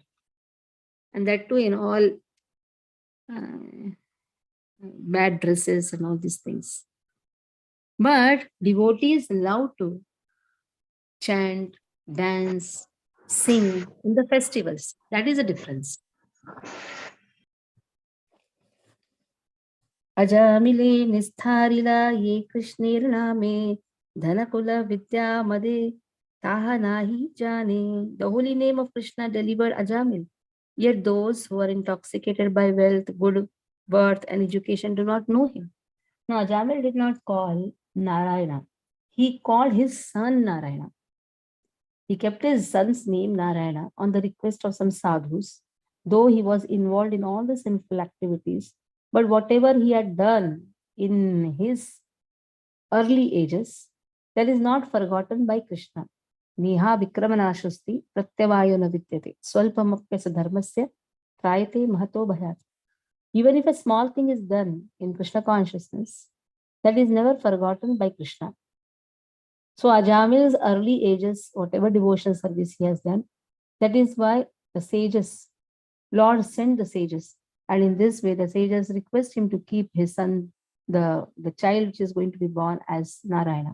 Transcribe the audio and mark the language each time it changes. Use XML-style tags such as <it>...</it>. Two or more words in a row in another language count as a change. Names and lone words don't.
<en>And that too in all bad dresses and all these things. But devotees love to chant, dance, sing in the festivals. That is a difference.</en> <bn>অজামিলে নিস্তারিল যে কৃষ্ণনামে ধনকুল বিদ্যা মদে তাহা নাহি জানে.</bn> <en>The holy name of Krishna delivered Ajamil. Yet those who are intoxicated by wealth, good birth, and education do not know him. Now, Ajamil did not call Narayana. He called his son Narayana. He kept his son's name Narayana on the request of some sadhus, though he was involved in all the sinful activities. But whatever he had done in his early ages, that is not forgotten by Krishna.</en> <sa>नेहाभिक्रमनाशोऽस्ति प्रत्यवायो न विद्यते स्वल्पमप्यस्य धर्मस्य त्रायते महतो भयात्.</sa> <en>Even if a small thing is done in Krishna consciousness, that is never forgotten by Krishna. So Ajamil's early ages, whatever devotional service he has done, that is why the sages, Lord sent the sages. And in this way, the sages request him to keep his son, the child which is going to be born, as Narayana.</en>